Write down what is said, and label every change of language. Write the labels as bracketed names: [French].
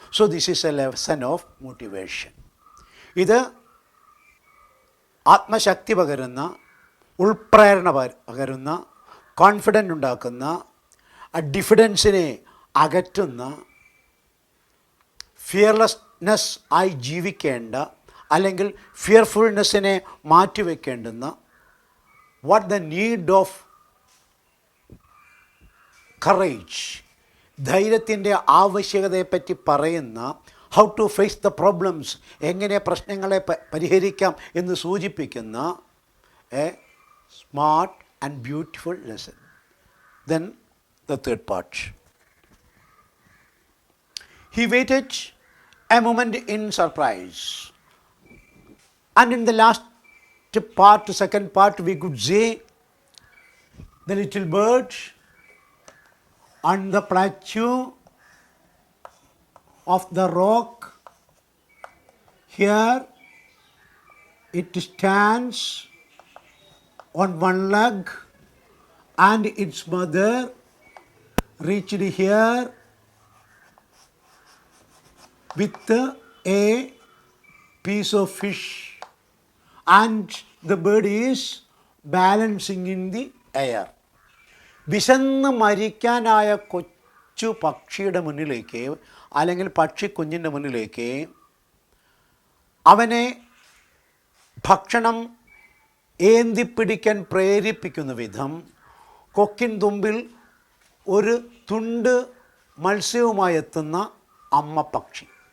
[English] So this is a lesson of motivation. [Malayalam] ഇത് ആത്മശക്തി പകരുന്ന, ഉൾപ്രേരണ പകരുന്ന, കോൺഫിഡൻറ്റ് ഉണ്ടാക്കുന്ന, ഡിഫിഡൻസിനെ അകറ്റുന്ന, ഫിയർലെസ്നെസ് ആയി ജീവിക്കേണ്ട അല്ലെങ്കിൽ ഫിയർഫുൾനെസ്സിനെ മാറ്റിവെക്കേണ്ടുന്ന, [English] what the need of [Malayalam] courage, ധൈര്യത്തിൻ്റെ ആവശ്യകതയെപ്പറ്റി പറയുന്ന, [English] how to face the problems, [Malayalam] എങ്ങനെ പ്രശ്നങ്ങളെ പരിഹരിക്കാം എന്ന് സൂചിപ്പിക്കുന്ന [English] A smart and beautiful lesson. Then the third part. He waited a moment in surprise, and in the last part, second part, we could say the little bird on the plateau of the rock. Here it stands on one leg, and its mother reached here with a piece of fish, and the bird is balancing in the air. [Malayalam] വിശന്ന് മരിക്കാനായ കൊച്ചു പക്ഷിയുടെ മുന്നിലേക്ക് അല്ലെങ്കിൽ പക്ഷിക്കുഞ്ഞിൻ്റെ മുന്നിലേക്ക് അവനെ ഭക്ഷണം ഏന്തിപ്പിടിക്കാൻ പ്രേരിപ്പിക്കുന്ന വിധം കൊക്കിൻ തുമ്പിൽ ഒരു തുണ്ട് മത്സ്യവുമായി എത്തുന്ന അമ്മ പക്ഷി.